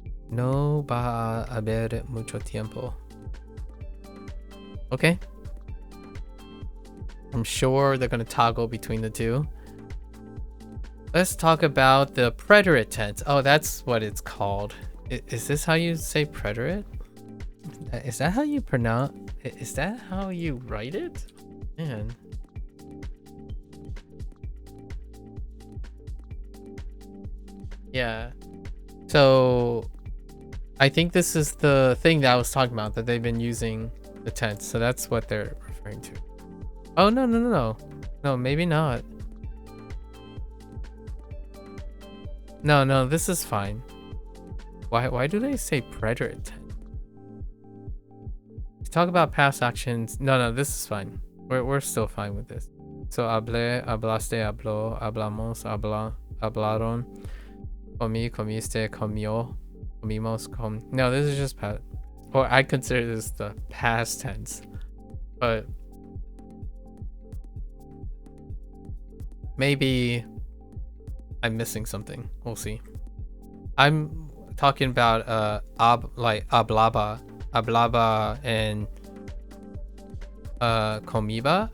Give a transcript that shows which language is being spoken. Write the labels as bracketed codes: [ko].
[es] No va a haber mucho tiempo. [en] Okay. I'm sure they're going to toggle between the two. Let's talk about the preterite tense. Oh, that's what it's called. Is this how you say preterite? Is that how you pronounce? Is that how you write it? Man. Yeah. So I think this is the thing that I was talking about, that they've been using the tense. So that's what they're referring to. Oh, no. No, maybe not. No, this is fine. Why do they say preterite tense? Talk about past actions. No, this is fine. We're still fine with this. [es] So hablé, hablaste, habló, hablamos, hablaron, comí, comiste, comió, comimos, [en] No, this is just past. Or I consider this the past tense. But maybe I'm missing something. We'll see. I'm talking about hablaba and comiba.